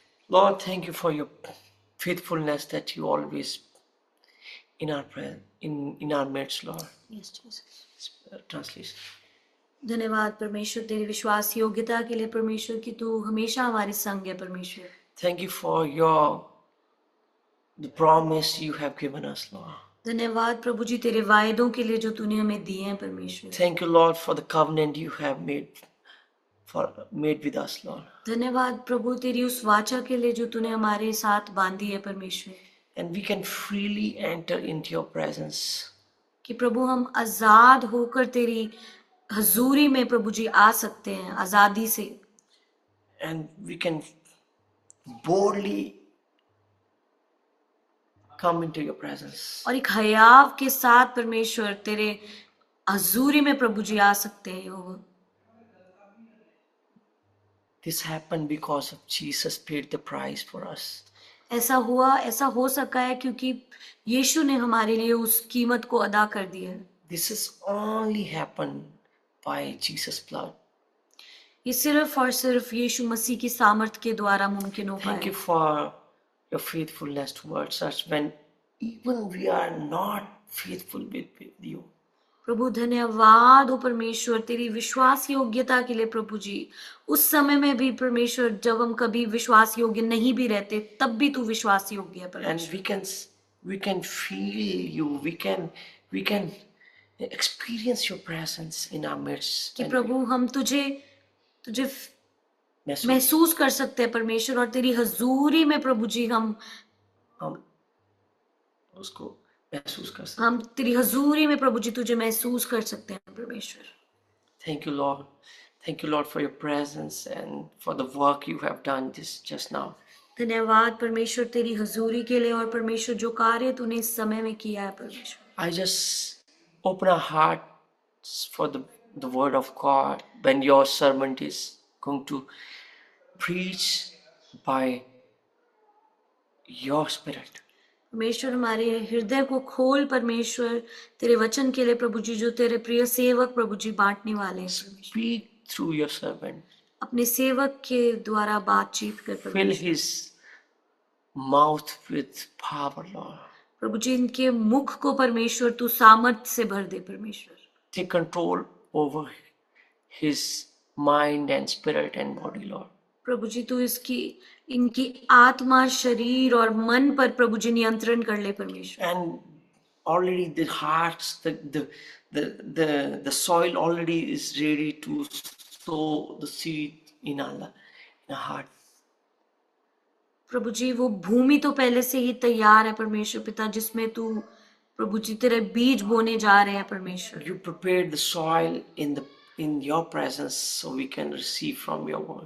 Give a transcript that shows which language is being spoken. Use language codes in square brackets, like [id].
[en] Lord, thank you for your faithfulness that you always in our prayer, in our midst, Lord. Yes, Jesus. Translation. [hi] धन्यवाद परमेश्वर तेरी विश्वास योग्यता के लिए परमेश्वर कि तू हमेशा हमारे संग है परमेश्वर। [en] Thank you for the promise you have given us, Lord. [hi] धन्यवाद प्रभु जी तेरे वायदों के लिए जो तूने हमें दिए हैं परमेश्वर। [en] Thank you, Lord, for the covenant you have made with us, Lord. [hi] धन्यवाद प्रभु तेरी उस वाचा के लिए जो तूने हमारे साथ बांधी है परमेश्वर। [en] And we can freely enter into your presence. [hi] कि प्रभु हम आजाद होकर तेरी हजूरी में प्रभु जी आ सकते हैं आजादी से। [en] And we can boldly come into your presence. [hi] और एक हयाव के साथ परमेश्वर तेरे हजूरी में प्रभु जी आ सकते हैं। [en] This happened because of Jesus paid the price for us. [hi] ऐसा हो सका है क्योंकि यीशु ने हमारे लिए उस कीमत को अदा कर दिया है। [en] This has only happened by Jesus' blood. [hi] ये सिर्फ और सिर्फ यीशु मसीह की सामर्थ के द्वारा मुमकिन हो पाया। [en] Thank you for your faithfulness towards us when even we are not faithful with you. [hi] प्रभु धन्यवाद हो परमेश्वर तेरी विश्वास योग्यता के लिए प्रभु जी। उस समय में भी परमेश्वर जब हम कभी विश्वास योग्य नहीं भी रहते तब भी तू विश्वास योग्य है परमेश्वर। [en] And we can feel you. We can experience your presence in our midst. [hi] कि प्रभु हम तुझे महसूस कर सकते हैं परमेश्वर और तेरी हजूरी में प्रभु जी हम उसको महसूस कर सकते हैं। हम तेरी हजूरी में प्रभु जी तुझे महसूस कर सकते हैं परमेश्वर। [en] Thank you, Lord. Thank you, Lord, for your presence and for the work you have done just now. [hi] धन्यवाद परमेश्वर तेरी हजूरी के लिए और परमेश्वर जो कार्य तूने इस समय में किया है परमेश्वर। [en] I just open our hearts for the word of God when your servant is going to preach by your spirit. [hi] परमेश्वर हमारे हृदय को खोल परमेश्वर तेरे वचन के लिए प्रभु जी जो तेरे प्रिय सेवक प्रभु जी बांटने वाले हैं। [en] Speak through your servant. [hi] अपने सेवक के द्वारा बातचीत कर [en] Fill [hi] परमेश्वर। [en] his mouth with power, Lord. [hi] प्रभु जी इनके मुख को परमेश्वर तू सामर्थ्य से भर दे परमेश्वर। [en] Take control over his mind and spirit and body, Lord. [hi] प्रभु जी तू इनकी आत्मा शरीर और मन पर प्रभु जी नियंत्रण कर ले परमेश्वर। [en] And already the hearts, the soil already is ready to sow the seed in our heart. [hi] प्रभु जी वो भूमि तो पहले से ही तैयार है परमेश्वर पिता जिसमें तू प्रभु जी तेरे बीज बोने जा रहे हैं परमेश्वर। [en] You prepared the soil in your presence so we can receive from your word.